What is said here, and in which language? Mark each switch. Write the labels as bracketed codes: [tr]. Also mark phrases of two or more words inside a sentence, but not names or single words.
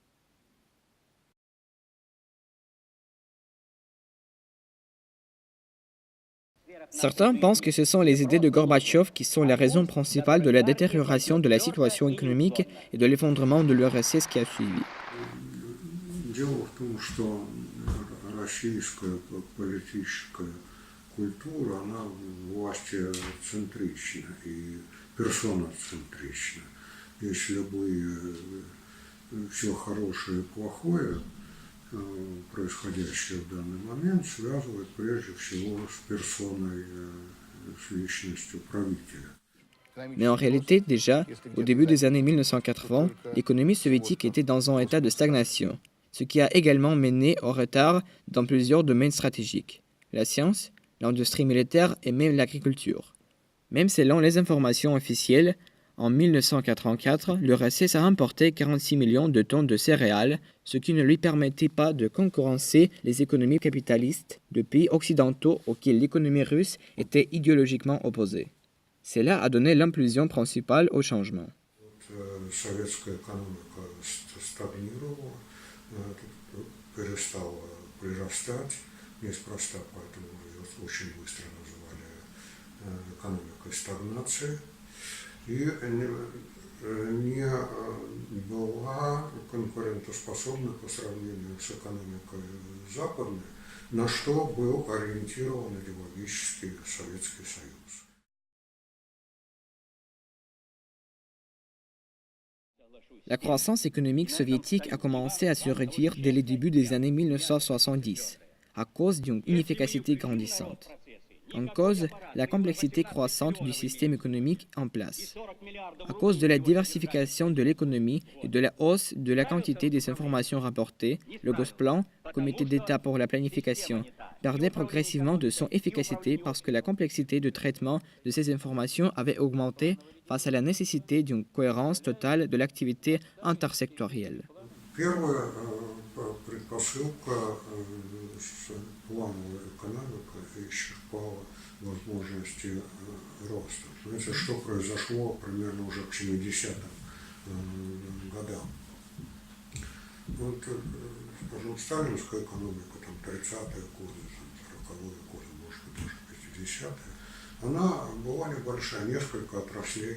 [fr] Certains pensent que ce sont les idées de Gorbatchev qui sont la raison principale de la détérioration de la situation économique et de l'effondrement de l'URSS qui a suivi. [ru] Российская политическая культура, она властецентрична и персоноцентрична. Если бы все хорошее и плохое, происходящее в данный момент, связывает прежде всего с персоной, с личностью правителя. [fr] Mais en réalité, déjà, au début des années 1980, l'économie soviétique était dans un état de stagnation, ce qui a également mené au retard dans plusieurs domaines stratégiques, la science, l'industrie militaire et même l'agriculture. Même selon les informations officielles, en 1984, l'URSS a importé 46 millions de tonnes de céréales, ce qui ne lui permettait pas de concurrencer les économies capitalistes de pays occidentaux auxquels l'économie russe était idéologiquement opposée. Cela a donné l'impulsion principale au changement. [ru] Перестала прирастать, неспроста, поэтому ее очень быстро называли экономикой стагнации, и не была конкурентоспособна по сравнению с экономикой западной, на что был ориентирован идеологически Советский Союз. [fr] La croissance économique soviétique a commencé à se réduire dès le début des années 1970, à cause d'une inefficacité grandissante. En cause, la complexité croissante du système économique en place. À cause de la diversification de l'économie et de la hausse de la quantité des informations rapportées, le Gosplan, Comité d'État pour la planification, perdait progressivement de son efficacité parce que la complexité de traitement de ces informations avait augmenté face à la nécessité d'une cohérence totale de l'activité intersectorielle. [ru] Возможности роста. Знаете, что произошло примерно уже к 70-м годам? Вот, скажем, сталинская экономика, там, 30-е годы, 40-е годы, может быть, даже 50-е, она была небольшая, несколько отраслей.